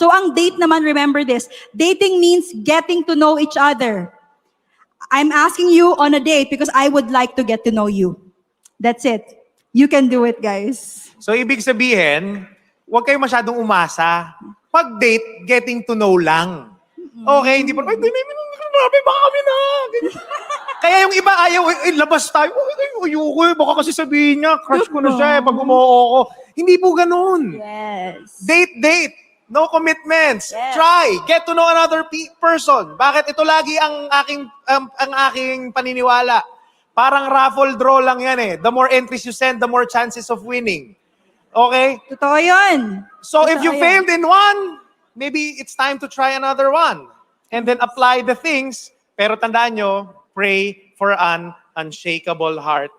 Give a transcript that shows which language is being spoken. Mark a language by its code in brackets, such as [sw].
[en] So [tl] ang date naman, [en] remember this, dating means getting to know each other. I'm asking you on a date because I would like to get to know you. That's it. You can do it, guys. [tl] So, ibig sabihin, huwag kayo masyadong umasa. [en] Pag date, getting to know lang. [tl] Okay, hindi pa, ay, grabe, baka kami na. Kaya yung iba ayaw, labas tayo, ayoko eh, baka kasi sabihin niya, crush ko na siya eh, pag umuo ko. Hindi po ganun. [en] Yes. Date. No commitments. Yes. Try. Get to know another person. [tl] Bakit ito lagi ang aking paniniwala? Parang raffle draw lang yan eh. [en] The more entries you send, the more chances of winning. Okay? [tl] Totoo yun. [en] So if [tl] Totoo [en] you [tl] yun. [en] failed in one, maybe it's time to try another one. And then apply the things. [tl] Pero tandaan nyo, [en] pray for an unshakable heart.